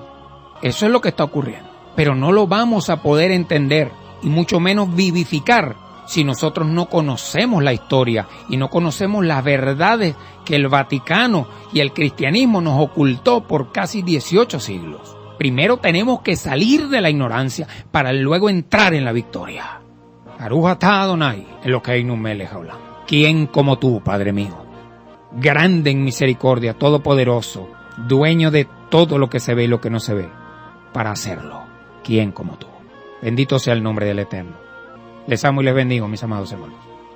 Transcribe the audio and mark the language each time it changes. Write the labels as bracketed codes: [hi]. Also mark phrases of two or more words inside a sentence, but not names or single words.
[es] Eso es lo que está ocurriendo. Pero no lo vamos a poder entender y mucho menos vivificar si nosotros no conocemos la historia y no conocemos las verdades que el Vaticano y el cristianismo nos ocultó por casi 18 siglos. Primero tenemos que salir de la ignorancia para luego entrar en la victoria. [he] ברוך אתה אדוני אלוקינו מלך העולם. [es] ¿Quién como tú, Padre mío? Grande en misericordia, todopoderoso, dueño de todo lo que se ve y lo que no se ve, para hacerlo. ¿Quién como tú? Bendito sea el nombre del Eterno. Les amo y les bendigo, mis amados hermanos.